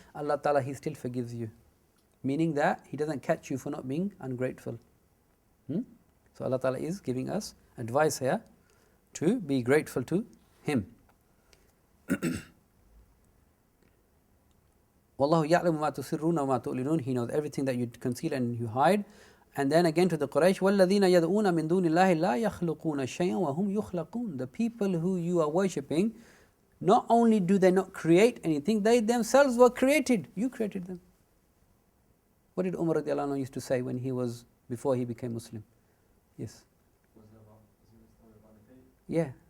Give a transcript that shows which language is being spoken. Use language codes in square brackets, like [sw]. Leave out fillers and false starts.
[en] Allah Ta'ala, He still forgives you. Meaning that He doesn't catch you for not being ungrateful. So Allah Ta'ala is giving us advice here to be grateful to Him. [ar] Wallahu ya'lamu ma tusirruna wa ma tu'linun. [en] He knows everything that you conceal and you hide. And then again to the Quraysh, [ar] وَالَّذِينَ يَدْعُونَ مِن دُونِ اللَّهِ لَا يَخْلُقُونَ شَيْئًا وَهُمْ يُخْلَقُونَ. [en] The people who you are worshipping, not only do they not create anything, they themselves were created. You created them. What did Umar radiallahu anhu used to say before he became Muslim? Yes. Yeah.